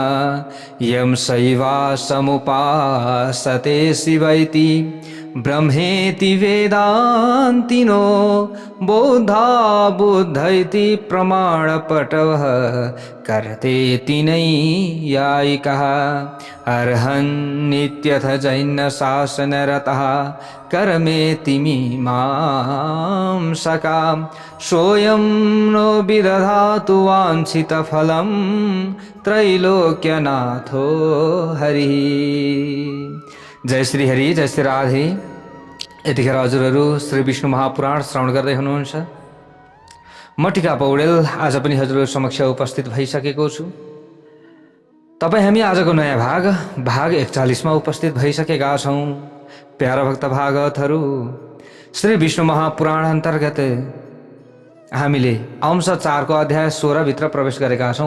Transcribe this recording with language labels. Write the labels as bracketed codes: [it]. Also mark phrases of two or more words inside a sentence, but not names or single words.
[sa] यं शैवासमुपासते शिवैति ब्रह्मेति वेदान्तिनो बौद्धा बुद्धैति प्रमाणपटवः करतेति नैयायिकः अर्हन्नित्यथ जैनशासनरतः कर्मेति मीमांसकाः सोऽयं नो विदधातु वाञ्छितफलं त्रैलोक्यनाथो हरिः। [ne] जय श्री हरि, जय श्री राधे। यतिखेर हजुरहरू श्री विष्णु महापुराण श्रवण गर्दै हुनुहुन्छ। म टिका पौडेल आज पनि हजुरहरू समक्ष उपस्थित भइसकेको छु। तपाईँ हामी आजको नयाँ भाग 41 मा उपस्थित भइसकेका छौँ। प्यारा भक्त भागवतहरू, श्री विष्णु महापुराण अन्तर्गत हामीले अंश 4 को अध्याय 16 भित्र प्रवेश गरेका छौँ।